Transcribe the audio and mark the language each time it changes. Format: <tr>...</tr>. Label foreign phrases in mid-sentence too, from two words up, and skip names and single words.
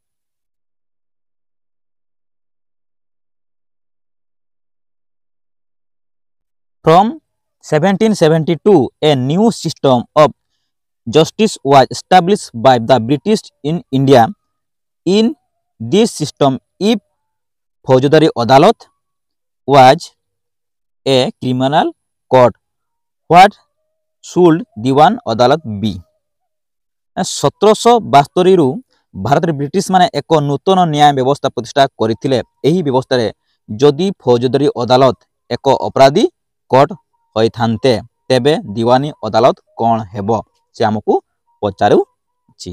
<en>From 1772 a new system of justice was established by the British in India. In this system, if</en> <hi>फौजदारी अदालत</hi> <en>was a criminal court, what should</en> <hi>दीवान अदालत</hi> <en>be?</en> <or>1772 ରୁ ଭାରତ ରେ ବ୍ରିଟିଶ ମାନେ ଏକ ନୂତନ ନ୍ୟାୟ ବ୍ୟବସ୍ଥା ପ୍ରତିଷ୍ଠା କରିଥିଲେ। ଏହି ବ୍ୟବସ୍ଥା ରେ ଯଦି ଫୌଜଦାରୀ ଅଦାଲତ ଏକ ଅପରାଧୀ କୋର୍ଟ ହୋଇ ଥାନ୍ତେ ତେବେ ଦେୱାନୀ ଅଦାଲତ କଣ ହେବ ସେ ଆମକୁ ପଚାରୁ ଛି।</or>